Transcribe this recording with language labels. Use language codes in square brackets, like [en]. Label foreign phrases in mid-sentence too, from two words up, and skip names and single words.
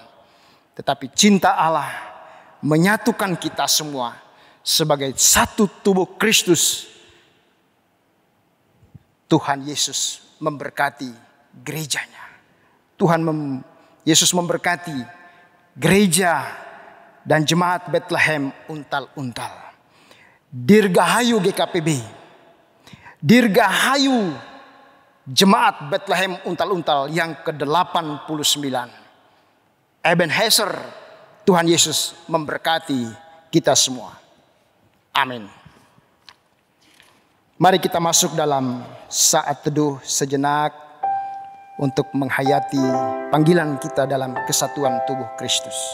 [id] Tetapi cinta Allah menyatukan kita semua sebagai satu tubuh Kristus. Tuhan Yesus memberkati gerejanya. Yesus memberkati gereja dan jemaat Bethlehem Untal-Untal. Dirgahayu GKPB, Dirgahayu Jemaat Bethlehem Untal-Untal yang ke-89. Ebenezer, Tuhan Yesus memberkati kita semua. Amin. Mari kita masuk dalam saat teduh sejenak untuk menghayati panggilan kita dalam kesatuan tubuh Kristus.